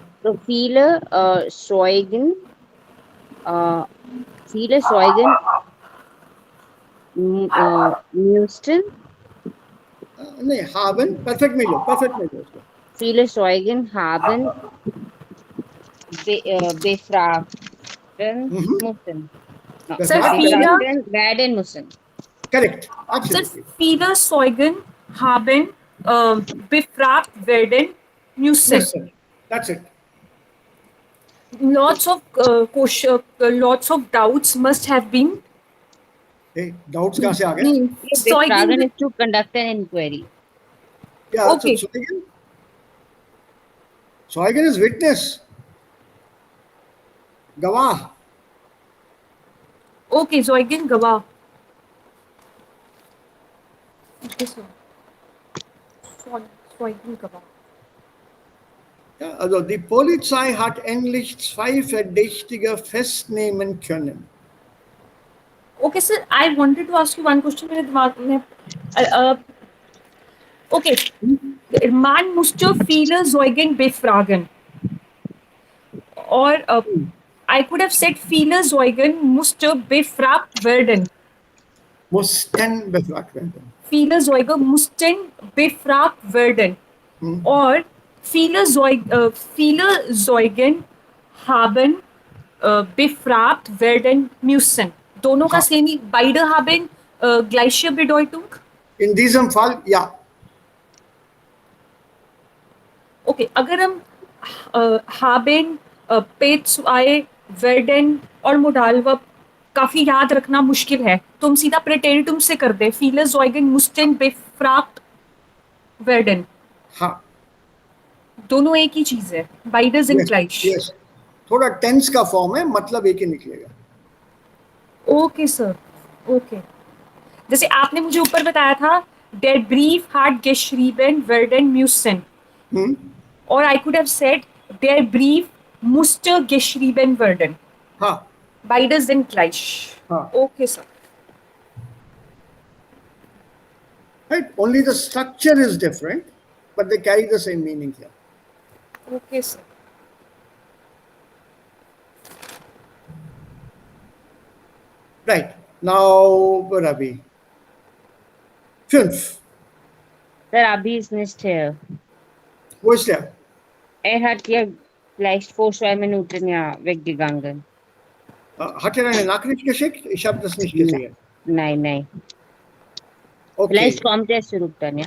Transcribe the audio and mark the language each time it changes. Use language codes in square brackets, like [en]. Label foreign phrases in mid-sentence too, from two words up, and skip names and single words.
[de] So viele Zeugen müssten [hi] नहीं haben perfect में लो उसको [de] viele Zeugen haben befragen müssen. [en] No, Sir, [de] befragen werden müssen. [en] correct Sir, absolutely [de] viele Zeugen haben befragt werden müssen. [en] Listen, that's it Lots of doubts must have been. hey doubts [hi] कहाँ से आ गए [en] Befragen is to conduct an inquiry. yeah Okay. so Zeugen is witness गवाह Okay, Zeugen Gawah. Okay, sir. [de] Zeugen Gawah. ja, also die Polizei hat endlich 2 Verdächtige festnehmen können [en] Okay, sir, I wanted to ask you one question. [hi] मेरे दिमाग में [de] okay, man musste viele Zeugen befragen. [en] Or I could have said [de] viele Zeugen musste befragt werden. mussten befragt werden Viele Zeugen mussten befragt werden. Or viele Zeugen haben befragt werden müssen. [hi] दोनों का सेम ही [de] beide haben gleiche Bedeutung. in diesem Fall ja [hi] Okay, अगर हम [de] haben P2 werden [hi] और [en] modal verb [hi] काफी याद रखना मुश्किल है तो हम सीधा Präteritum से कर दे [de] viele Zeugen mussten befragt werden. [hi] हाँ दोनों एक ही चीज है. [de] Beide sind gleich. [hi] yes थोड़ा टेंस का फॉर्म है मतलब एक ही निकलेगा [en] okay sir okay [hi] जैसे आपने मुझे ऊपर बताया था [de] der Brief hat geschrieben werden müssen [en] or I could have said [de] der Brief musste geschrieben werden. [hi] हाँ [de] Beide sind gleich. [hi] हाँ [en] Okay sir. right only the structure is different but they carry the same meaning here Okay sir. right now where are we 5 [de] Sir, Abhi ist nicht hier. wo ist der Hat hier vielleicht vor 2 Minuten weggegangen. hat er eine Nachricht geschickt ich habe das nicht gesehen Nein. okay Vielleicht kommt er zurück dann, ja.